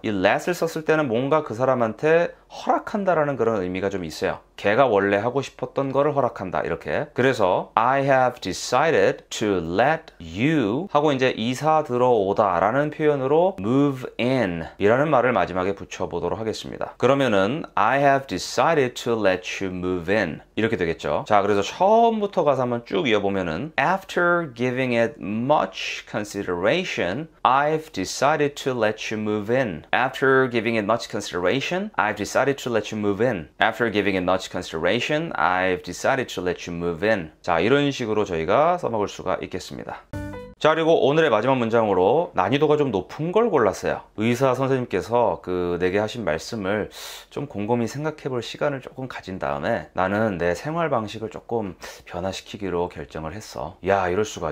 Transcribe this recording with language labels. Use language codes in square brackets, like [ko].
[ko] 이 let을 썼을 때는 뭔가 그 사람한테 허락한다라는 그런 의미가 좀 있어요. 걔가 원래 하고 싶었던 거를 허락한다 이렇게. 그래서 [en] I have decided to let you [ko] 하고 이제 이사 들어오다 라는 표현으로 [en] move in [ko] 이라는 말을 마지막에 붙여보도록 하겠습니다. 그러면은 [en] I have decided to let you move in [ko] 이렇게 되겠죠. 자, 그래서 처음부터 가서 한번 쭉 이어보면은 [en] After giving it much consideration, I've decided to let you move in. After giving it much consideration, I've decided to let you move in. After giving it much consideration, I've decided to let you move in. [ko] 자, 이런 식으로 저희가 써먹을 수가 있겠습니다. 자, 그리고 오늘의 마지막 문장으로 난이도가 좀 높은 걸 골랐어요. 의사 선생님께서 내게 하신 말씀을 좀 곰곰이 생각해 볼 시간을 조금 가진 다음에 나는 내 생활 방식을 조금 변화시키기로 결정을 했어. 야, 이럴 수가.